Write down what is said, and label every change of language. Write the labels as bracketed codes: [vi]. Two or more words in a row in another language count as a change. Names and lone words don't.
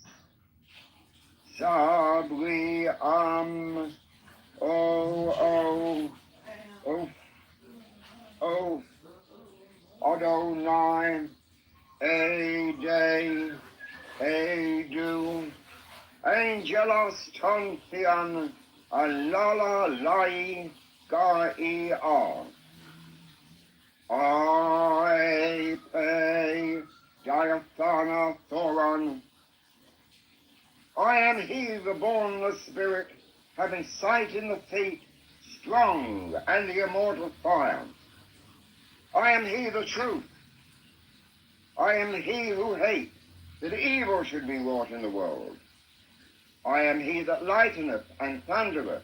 [en] Sabri-Am, O-O, O, Adonai, A-Day, A-Do, Angelos Tontian, Alala Lai, Ga-E-R. I pay Diaphana Thoron. I am he, the bornless spirit, having sight in the feet, strong and the immortal fire. I am he, the truth. I am he who hates that evil should be wrought in the world. I am he that lighteneth and thundereth.